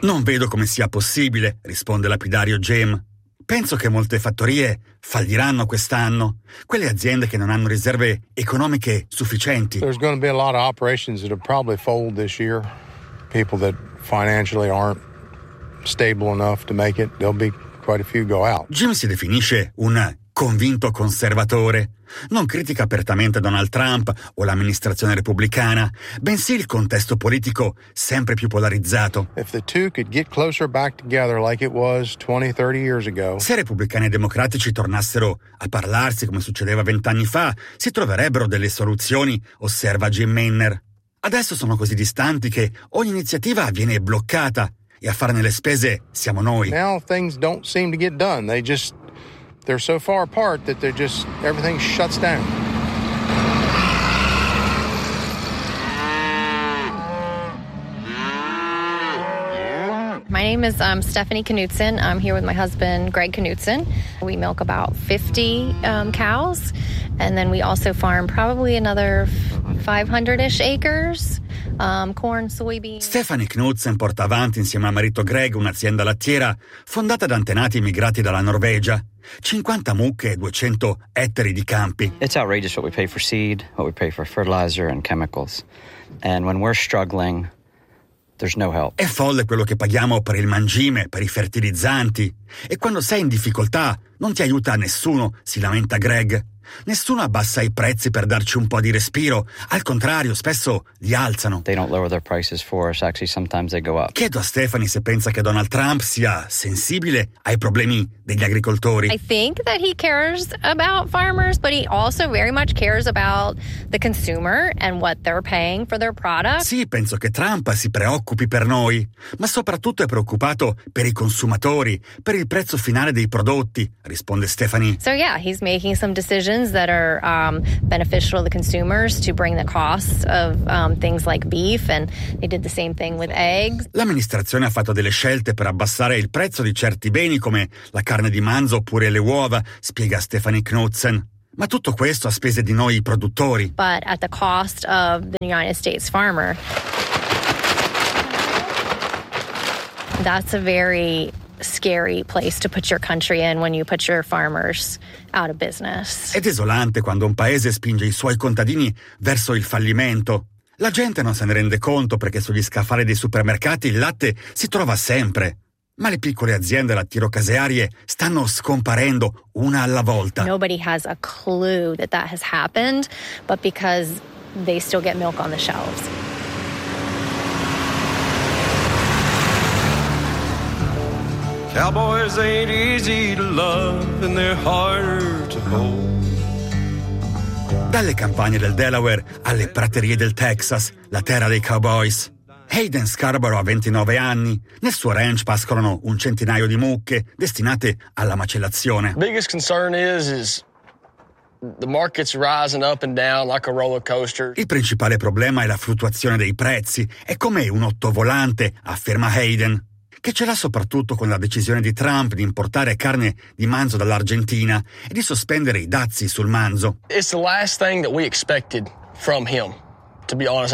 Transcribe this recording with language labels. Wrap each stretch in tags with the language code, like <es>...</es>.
<it>Non vedo come sia possibile, risponde lapidario Jim. Penso che molte fattorie falliranno quest'anno, quelle aziende che non hanno riserve economiche sufficienti.</it> <en>There's going to be a lot of operations that will probably fold this year. People that financially aren't stable enough to make it, they'll be quite a few go out.</en> <it>Jim si definisce un convinto conservatore. Non critica apertamente Donald Trump o l'amministrazione repubblicana, bensì il contesto politico sempre più polarizzato.</it> <en>If the two could get closer back together like it was 20-30 years ago.</en> <it>Se repubblicani e democratici tornassero a parlarsi come succedeva 20 anni fa, si troverebbero delle soluzioni, osserva Jim Maynard. Adesso sono così distanti che ogni iniziativa viene bloccata e a farne le spese siamo noi.</it> <en>Now things don't seem to get done. They're so far apart that they're just, everything shuts down. My name is Stephanie Knutson. I'm here with my husband, Greg Knutson. We milk about 50 cows, and then we also farm probably another 500-ish acres. Corn, soybean.</en> <it>Stephanie Knutsen porta avanti insieme a marito Greg un'azienda lattiera fondata da antenati immigrati dalla Norvegia. 50 mucche e 200 ettari di campi.</it> <en>It's outrageous what we pay for seed, what we pay for fertilizer and chemicals. And when we're struggling, there's no help.</en> <it>È folle quello che paghiamo per il mangime, per i fertilizzanti. E quando sei in difficoltà, non ti aiuta nessuno, si lamenta Greg. Nessuno abbassa i prezzi per darci un po' di respiro, al contrario, spesso li alzano.</it> <en>They don't lower their prices for us, actually sometimes they go up.</en> <it>Chiedo a Stephanie se pensa che Donald Trump sia sensibile ai problemi degli agricoltori.</it> <en>I think that he cares about farmers, but he also very much cares about the consumer and what they're paying for their product.</en> <it>Sì, penso che Trump si preoccupi per noi, ma soprattutto è preoccupato per i consumatori, per il prezzo finale dei prodotti, risponde Stephanie.</it> <en>So yeah, he's making some decisions that are beneficial to the consumers to bring the costs of things like beef, and they did the same thing with eggs.</en> <it>L'amministrazione ha fatto delle scelte per abbassare il prezzo di certi beni come la carne di manzo oppure le uova, spiega Stephanie Knutsen. Ma tutto questo a spese di noi produttori.</it> <en>But at the cost of the United States farmer. That's a very scary place to put your country in when you put your farmers out of business.</en> <it>È desolante quando un paese spinge i suoi contadini verso il fallimento. La gente non se ne rende conto perché sugli scaffali dei supermercati il latte si trova sempre. Ma le piccole aziende lattiero-casearie stanno scomparendo una alla volta.</it> <en>Nobody has a clue that that has happened, but because they still get milk on the shelves. Cowboys ain't easy to love and they're harder to hold.</en> <it>Dalle campagne del Delaware alle praterie del Texas, la terra dei cowboys. Hayden Scarborough ha 29 anni. Nel suo ranch pascolano un centinaio di mucche destinate alla macellazione.</it> <en>Biggest concern is the market's rising up and down like a roller coaster.</en> <it>Il principale problema è la fluttuazione dei prezzi. È come un ottovolante, afferma Hayden, che ce l'ha soprattutto con la decisione di Trump di importare carne di manzo dall'Argentina e di sospendere i dazi sul manzo.</it> <en>It's the last thing that we expected from him, to be honest.</en>